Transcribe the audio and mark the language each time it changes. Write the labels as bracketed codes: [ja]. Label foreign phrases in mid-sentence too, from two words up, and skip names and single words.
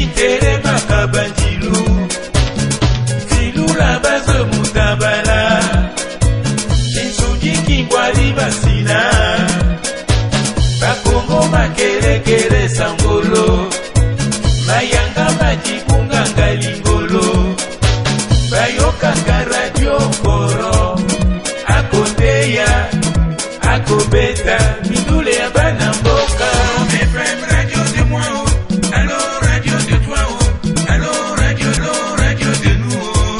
[ktu] Bandilu, Filou la base Moutabala. Wali Basina, Bakongo Makelekele Sangolo, Mayanga Majikunga Ngalingolo, Bayokanga Radio Koro, Akoteya, Akobeta, Midule ya Banamboka. [fr] FM Radio de moi, allo radio de toi, allo radio de nous.